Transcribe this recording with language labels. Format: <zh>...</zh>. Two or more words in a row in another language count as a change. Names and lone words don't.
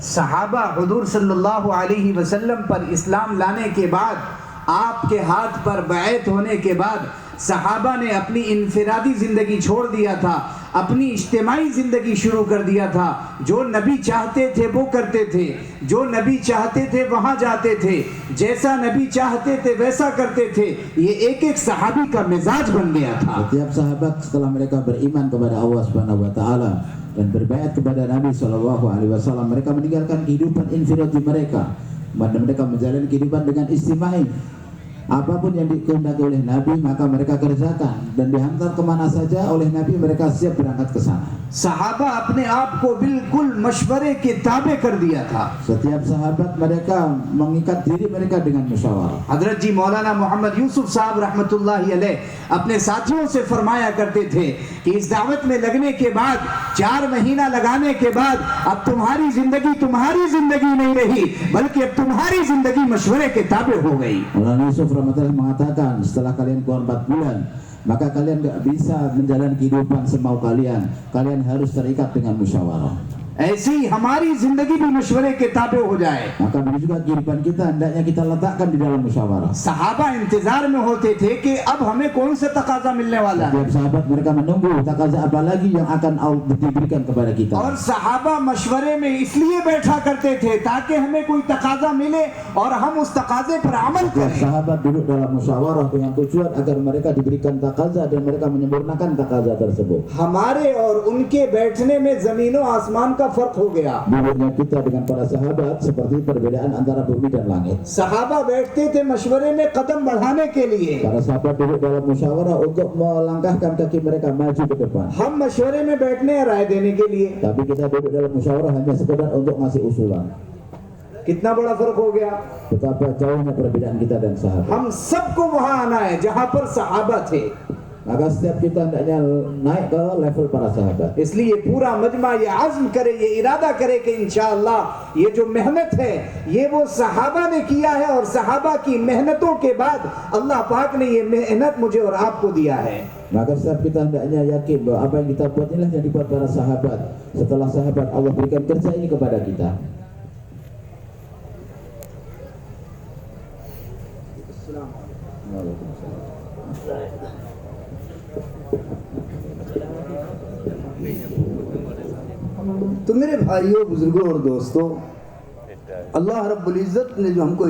<hi>सहाबा हुजूर</hi> <ar>صلى الله عليه وسلم</ar> <hi>पर इस्लाम लाने के बाद, आपके हाथ पर बैत होने के बाद सहाबा ने अपनी इनफिरादी ज़िंदगी छोड़ दिया था, अपनी इज्तिमाई ज़िंदगी शुरू कर दिया था। जो नबी चाहते थे वो करते थे, जो नबी चाहते थे वहाँ जाते थे, जैसा नबी चाहते थे वैसा करते थे। ये एक एक सहाबी का मिजाज बन गया था।</hi> <id>Setiap sahabat setelah mereka beriman kepada Allah</id> <ar>سبحانه وتعالى</ar> <id>dan berbaiat kepada Nabi</id> <ar>صلى الله عليه وسلم,</ar> <id>mereka meninggalkan kehidupan infiradi mereka. Mereka menjalani kehidupan dengan istimai. Apapun yang dikehendaki oleh Nabi maka mereka kerjakan, dan dihantar kemana saja oleh Nabi mereka siap berangkat ke sana.</id> <hi>सहाबा अपने आप को बिल्कुल मशवरे के ताबे कर दिया था।</hi> <id>Setiap sahabat mereka mengikat diri mereka dengan musyawarah.</id> <hi>हजरत जी मौलाना मोहम्मद यूसुफ साहब</hi> <ar>رحمة الله عليه</ar> <hi>अपने साथियों से फरमाया करते थे कि इस दावत में लगने के बाद, 4 महीना लगाने के बाद अब तुम्हारी जिंदगी नहीं रही, बल्कि अब तुम्हारी जिंदगी मशवरे के ताबे हो गई।</hi> <id>Maulana Yusuf rahmatullah mengatakan, setelah kalian keluar 4 bulan maka kalian gak bisa menjalani kehidupan semau kalian. Kalian harus terikat dengan musyawarah.</id> <hi>ऐसी हमारी जिंदगी भी मशवरे के ताबे हो जाए।</hi> <id>Maka begitu juga kehidupan kita hendaknya kita letakkan di dalam musyawarah.</id> <hi>सहाबा इंतजार में होते थे कि अब हमें कौन सा तकाजा मिलने वाला है,</hi> <id>Setiap sahabat mereka menunggu takaza apa lagi yang akan Allah diberikan kepada kita.</id> <hi>और सहाबा मशवरे में इसलिए बैठा करते थे ताकि हमें कोई तकाजा मिले और हम उस तकाजे पर अमल</hi> <id>Setiap</id> <hi>करें।</hi> <id>sahabat duduk dalam musyawarah dengan tujuan agar mereka diberikan takaza dan mereka menyempurnakan takaza tersebut.</id> <hi>हमारे और उनके बैठने में जमीनों आसमान का फर्क हो गया।</hi> <id>Duduknya kita dengan para sahabat seperti perbedaan antara bumi dan langit.</id> <hi>सहाबा बैठते थे मशवरे में कदम बढ़ाने के लिए,</hi> <id>Para sahabat duduk dalam musyawarah untuk melangkahkan kaki mereka maju ke depan.</id> <hi>हम मशवरे में बैठने हैं राय देने के लिए।</hi> <id>Tapi kita duduk dalam musyawarah hanya sekedar untuk ngasih usulan.</id> <hi>कितना बड़ा फर्क हो गया।</hi> <id>Betapa jauhnya perbedaan kita dan sahabat.</id> <hi>हम सबको वहां आना है जहां पर सहाबा थे।</hi> <id>Maka setiap kita hendaknya naik ke level para sahabat.</id> <hi>इसलिए पूरा मजमा ये आज़म करे, ये इरादा करे कि इंशाअल्लाह ये जो मेहनत है ये वो सहाबा ने किया है, और सहाबा की मेहनतों के बाद अल्लाह पाक ने ये मेहनत मुझे और आपको दिया है।</hi> <id>Maka setiap kita hendaknya yakin bahwa apa yang kita buat inilah yang dibuat para sahabat. Setelah sahabat Allah berikan kerja ini kepada kita.</id> <hi>तो मेरे भाइयों, बुजुर्गों और दोस्तों,</hi> <ar>الله رب العزة</ar> <hi>ने जो हमको</hi>